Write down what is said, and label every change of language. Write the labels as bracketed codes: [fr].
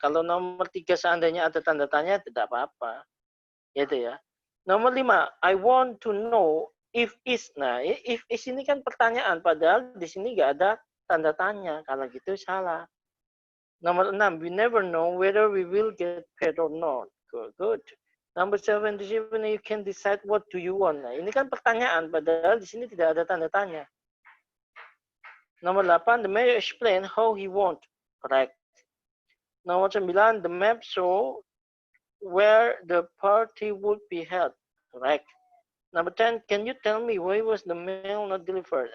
[id] Kalau nomor 3 seandainya ada tanda tanya tidak apa-apa. Gitu ya. [en] Nomor 5, I want to know if is. [id] Nah, if is ini kan pertanyaan, padahal di sini nggak ada tanda tanya. Kalau gitu salah. [en] Nomor 6, we never know whether we will get paid or not. Good. Number 7, you can decide what do you want. [id] Nah, ini kan pertanyaan, padahal di sini tidak ada tanda tanya. [en] Nomor 8, the mayor explain how he want. Correct. Nomor 9, the map show where the party would be held. Correct. Number 10, can you tell me why was the mail not delivered?